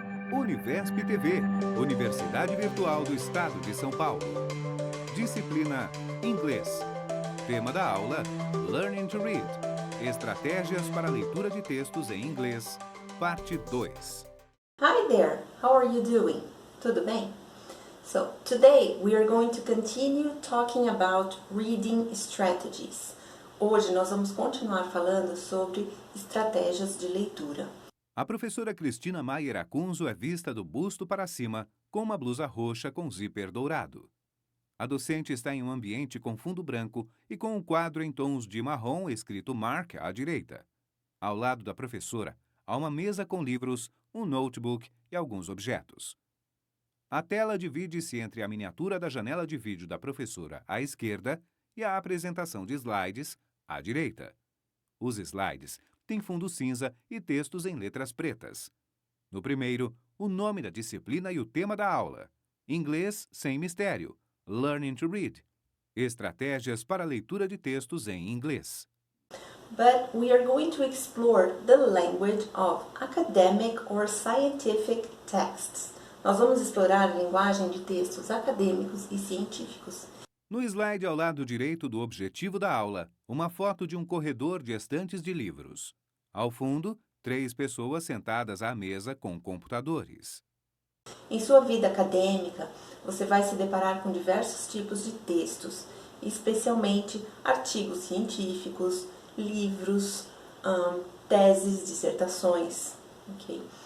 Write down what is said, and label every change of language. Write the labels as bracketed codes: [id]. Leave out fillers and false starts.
[pt] Univesp TV, Universidade Virtual do Estado de São Paulo. Disciplina Inglês. Tema da aula: Learning to Read. Estratégias para a leitura de textos em inglês, parte 2. [en] Hi there, how are you doing? [pt] Tudo bem? [en] So, today we are going to continue talking about reading strategies. [pt] Hoje nós vamos continuar falando sobre estratégias de leitura. A professora Cristina Maier Acunzo é vista do busto para cima, com uma blusa roxa com zíper dourado. A docente está em um ambiente com fundo branco e com um quadro em tons de marrom escrito Mark à direita. Ao lado da professora, há uma mesa com livros, um notebook e alguns objetos. A tela divide-se entre a miniatura da janela de vídeo da professora à esquerda e a apresentação de slides à direita. Os slides têm fundo cinza e textos em letras pretas. No primeiro, o nome da disciplina e o tema da aula. Inglês sem mistério. [en] Learning to Read. [pt] Estratégias para a leitura de textos em inglês. [en] But we are going to explore the language of academic or scientific texts. [pt] Nós vamos explorar a linguagem de textos acadêmicos e científicos. No slide ao lado direito do objetivo da aula, uma foto de um corredor de estantes de livros. Ao fundo, 3 pessoas sentadas à mesa com computadores. Em sua vida acadêmica, você vai se deparar com diversos tipos de textos, especialmente artigos científicos, livros, teses, dissertações. Okay?